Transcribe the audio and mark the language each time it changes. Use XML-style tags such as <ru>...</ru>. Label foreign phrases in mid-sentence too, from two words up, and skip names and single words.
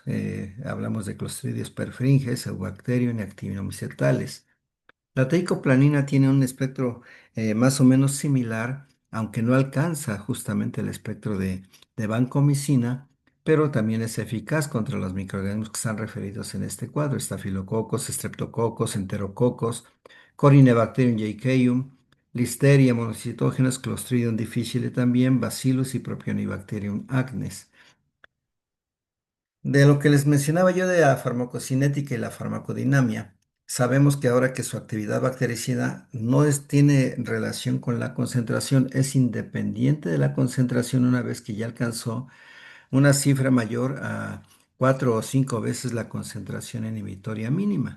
<es>Hablamos de Clostridios perfringens, Eubacterium y actinomycetales. La teicoplanina tiene un espectro más o menos similar, aunque no alcanza justamente el espectro de vancomicina, pero también es eficaz contra los microorganismos que están referidos en este cuadro: estafilococos, streptococos, enterococos, Corynebacterium yaceum, Listeria, monocitógenos, Clostridium difficile también, Bacillus y Propionibacterium acnes. De lo que les mencionaba yo de la farmacocinética y la farmacodinamia, sabemos que ahora que su actividad bactericida no tiene relación con la concentración, es independiente de la concentración una vez que ya alcanzó una cifra mayor a 4 o 5 veces la concentración inhibitoria mínima.</es>